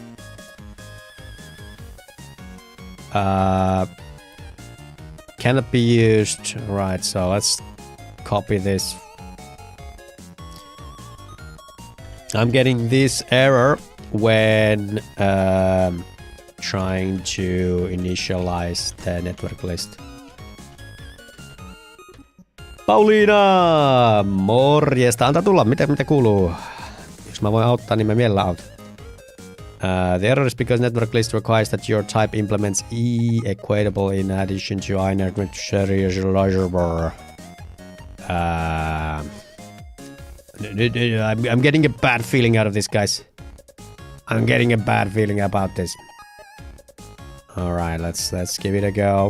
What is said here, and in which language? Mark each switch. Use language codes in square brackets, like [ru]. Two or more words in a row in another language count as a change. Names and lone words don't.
[en] Cannot be used. Right, so let's copy this. I'm getting this error when trying to initialize the network list. Pauliina! [fi] Morjesta, antaa tulla. Mitä kuuluu? Jos mä voin auttaa, niin mä mielellään autan. [en] The error is because network list requires that your type implements equatable in addition to inert I'm getting a bad feeling out of this, guys. I'm getting a bad feeling about this. Alright, let's give it a go.